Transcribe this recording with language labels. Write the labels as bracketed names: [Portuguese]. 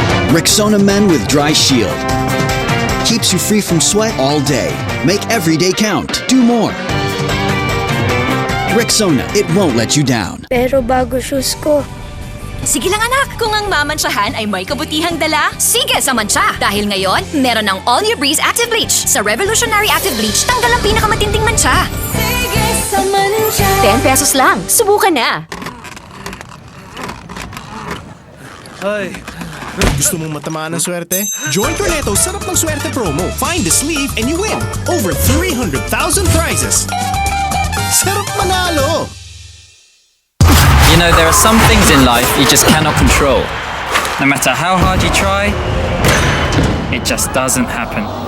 [English] Rexona Men with Dry Shield. Keeps you free from sweat all day. Make every day count. Do more. Rexona, it won't let you down. [Filipino] Pero bago shoes ko. Sige lang anak, kung ang mamansyahan ay may kabutihang dala, sige sa mantsa. Dahil ngayon, meron ng All New Breeze Active Bleach. Sa Revolutionary Active Bleach, tanggal ang pinakamatinding mantsa. Sige sa mantsa. 10 pesos lang, subukan na. Ay. Gusto mong matamaan ng swerte? [English] Join Corneto's Sarap ng Swerte promo. Find the sleeve and you win over 300,000 prizes. [Filipino] Sarap manalo! [English] You know, there are some things in life you just cannot control. No matter how hard you try, it just doesn't happen.